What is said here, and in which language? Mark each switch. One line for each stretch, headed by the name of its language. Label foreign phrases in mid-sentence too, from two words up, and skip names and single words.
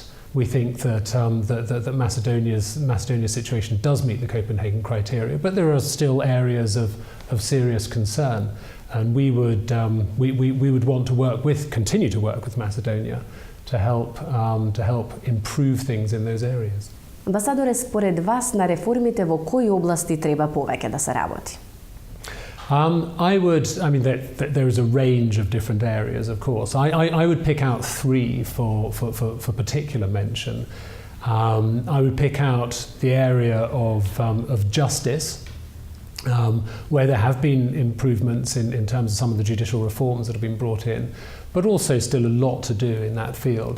English: We think that Macedonia's situation does meet the Copenhagen criteria, but there are still areas of serious concern, and we would want to continue to work with Macedonia to help improve things in those areas.
Macedonian: Амбасадоре, според вас на реформите во кои области треба повеќе да се работи?
English: There is a range of different areas, of course. I would pick out 3 for particular mention. I would pick out the area of justice, where there have been improvements in terms of some of the judicial reforms that have been brought in, but also still a lot to do in that field.